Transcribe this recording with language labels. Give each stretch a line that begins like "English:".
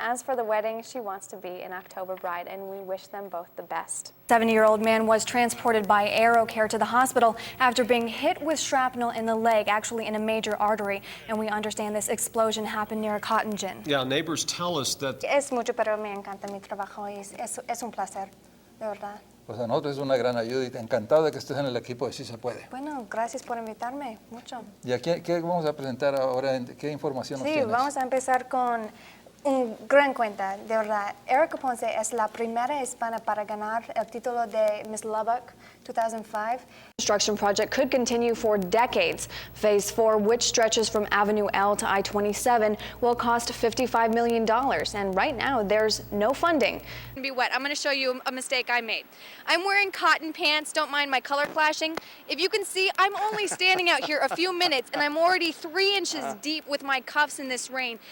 English: As for the wedding, she wants to be an October bride, and we wish them both the best. 70-year-old man was transported by AeroCare to the hospital after being hit with shrapnel in the leg, actually in a major artery. And we understand this explosion happened near a cotton gin. Yeah, neighbors tell us that...
Spanish: Es mucho, pero me encanta mi trabajo y es un placer, de verdad. Pues a nosotros es una gran ayuda y encantado de que estés en el equipo de Sí Se Puede. Bueno, gracias por invitarme, mucho. ¿Y aquí qué vamos a presentar ahora? ¿Qué información nos tienes? Sí, vamos a empezar con un gran cuenta, de verdad. Erika Ponce es la primera hispana para ganar el título de Miss Lubbock 2005.
English: Construction project could continue for decades. Phase 4, which stretches from Avenue L to I-27, will cost $55 million. And right now, there's no funding. Be wet. I'm going to show you a mistake I made. I'm wearing cotton pants. Don't mind my color clashing. If you can see, I'm only standing out here a few minutes, and I'm already 3 inches deep with my cuffs in this rain.